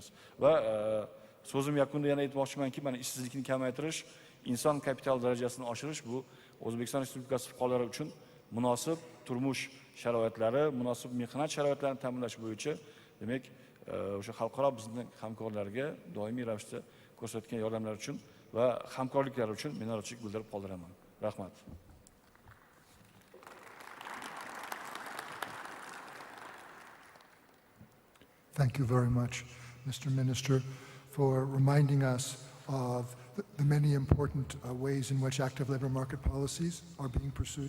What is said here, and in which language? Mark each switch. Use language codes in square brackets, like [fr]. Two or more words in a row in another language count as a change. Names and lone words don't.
[uz] Va so'zim yakunida yana aytmoqchimanki, mana ishsizlikni kamaytirish, inson kapital darajasini oshirish bu O'zbekiston Respublikasi fuqarolari uchun munosib turmush sharoitlari, munosib mehnat sharoitlarini ta'minlash bo'yicha demak o'sha xalqaro bizning hamkorlarga doimiy ravishda ko'rsatgan yordamlar uchun va hamkorliklari uchun minnatdorchilik bildirib qoldiraman. Rahmat. [en] Thank you very much, Mr. Minister, for reminding us of the many important ways in which active labor market policies are being pursued